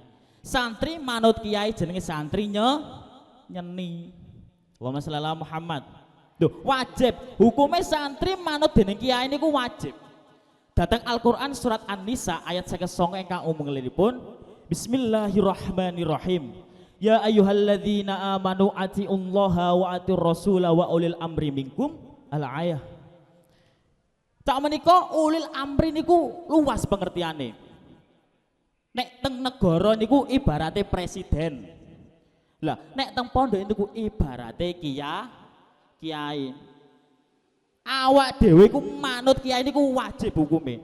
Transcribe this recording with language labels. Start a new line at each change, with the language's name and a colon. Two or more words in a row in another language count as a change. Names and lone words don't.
Javanese: Santri manut kiai jenenge santri nyeni.
Arabic: اللهم صل على محمد.
Javanese: Duh, wajib. Hukume santri manut dening kiai niku wajib. Datang Al-Qur'an surat An-Nisa ayat 59 ingkang umumipun,
Arabic: بسم الله الرحمن الرحيم. يا أيها الذين آمنوا أطيعوا الله وأطيعوا الرسول وأولي الأمر منكم. Al-ayah.
Javanese: Tak menika
Arabic: أولي الأمر
Javanese: niku luas pengertiane. Nek teng negara niku ibarate presiden. Lah nek teng pondok niku ibarate kiai. Awak dhewe ku manut kiai niku wajib hukume.